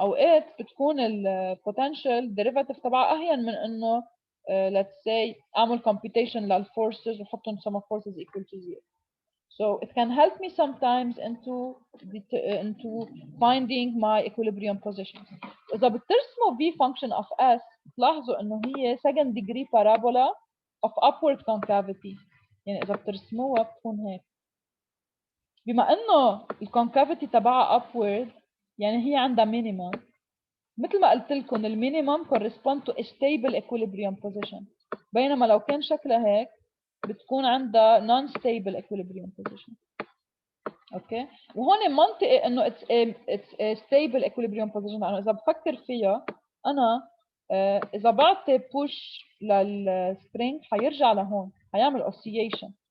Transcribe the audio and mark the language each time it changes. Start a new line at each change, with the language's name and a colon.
Arabic: اوقات بتكون ال potential derivative تبعها اهين من انه
English: let's say
Arabic: اعمل computation لل forces وحطهم
English: sum of forces equal to 0. So it can help me sometimes into finding my equilibrium position.
Arabic: إذا بترسموا V function of S تلاحظوا إنه هي second degree parabola
English: of upward concavity.
Arabic: يعني إذا بترسموها بتكون هيك. بما إنه الكونكافيتي تبعها upward يعني هي عندها minimum. مثل ما قلت لكم المينيمم correspond to a stable equilibrium position. بينما لو كان شكلها هيك بتكون عندها non-stable equilibrium position. اوكي وهون منطقي انه
English: it's a stable equilibrium position
Arabic: لانه اذا بفكر فيها انا اذا بعطي push للسبرينج حيرجع لهون حيعمل oscillation.